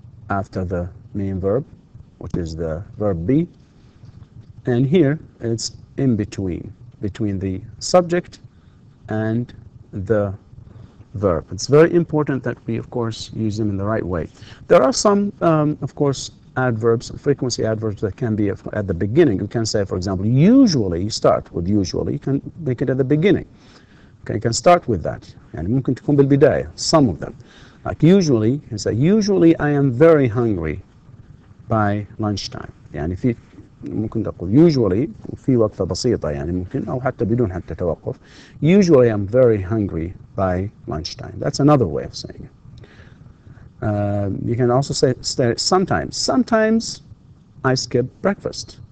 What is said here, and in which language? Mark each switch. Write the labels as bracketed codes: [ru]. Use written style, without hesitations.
[en] after the main verb, which is the verb be, and here it's in between the subject and the verb. It's very important that we, of course, use them in the right way. There are some, of course, adverbs, frequency adverbs that can be at the beginning. You can say, for example, usually, you start with usually, you can make it at the beginning. Okay, you can start with that. [ar] يعني ممكن تكون بالبداية, [en] some of them. Like usually, you can say, usually I am very hungry by lunchtime. [ar] يعني في ممكن تقول usually في وقفة بسيطة يعني ممكن أو حتى بدون حتى توقف. [en] Usually I'm very hungry by lunchtime. That's another way of saying it. You can also say sometimes. Sometimes I skip breakfast.